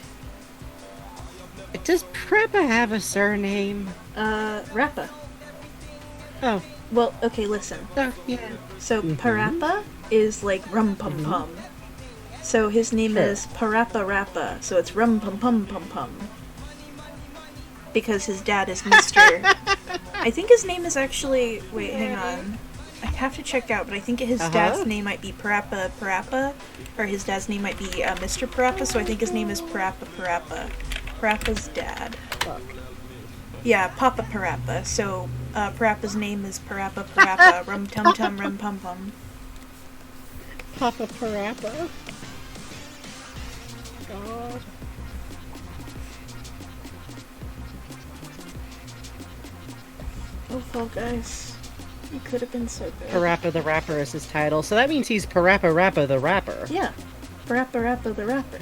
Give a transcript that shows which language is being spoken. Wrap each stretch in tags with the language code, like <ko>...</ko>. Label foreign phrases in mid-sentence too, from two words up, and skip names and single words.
<en>Does Parappa have a surname? Rappa. Oh, Well, okay, listen. oh yeah. So Parappa is like rum pum pum. So his name Sure. is Parappa Rappa. So it's rum pum pum pum pum. Because his dad is Mr. I think his name is actually. Wait, hang on. I have to check out, but I think his dad's name might be Parappa Parappa, or his dad's name might be Mr. Parappa. So I think his name is Parappa Parappa. Parappa's dad. Fuck. Yeah, Papa Parappa. So, Parappa's name is Parappa Parappa, rum tum tum rum pum pum. Papa Parappa. God. Oh, Fall Guys. You could have been so good. Parappa the Rapper is his title, so that means he's Parappa Rappa the Rapper. Yeah. Parappa Rappa the Rapper.</en>